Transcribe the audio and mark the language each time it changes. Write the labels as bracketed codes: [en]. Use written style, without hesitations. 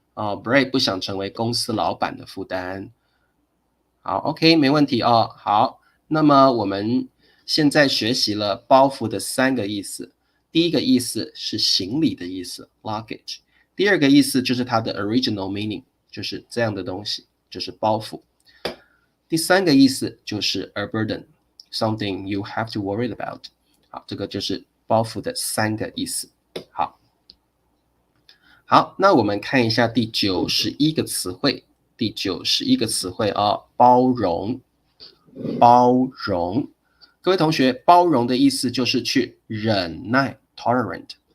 [zh] Bray 不想成为公司老板的负担。好 ，OK， 没问题哦。好，那么我们现在学习了包袱的3个意思。第一个意思是行李的意思 ，luggage。第二个意思就是它的 original meaning， 就是这样的东西，就是包袱。第3个意思就是 [en] a burden， something you have to worry about。 [zh] 好，这个就是包袱的3个意思。好，那我们看一下第91个词汇。第91个词汇啊，包容，包容。各位同学，包容的意思就是去忍耐 ，tolerant。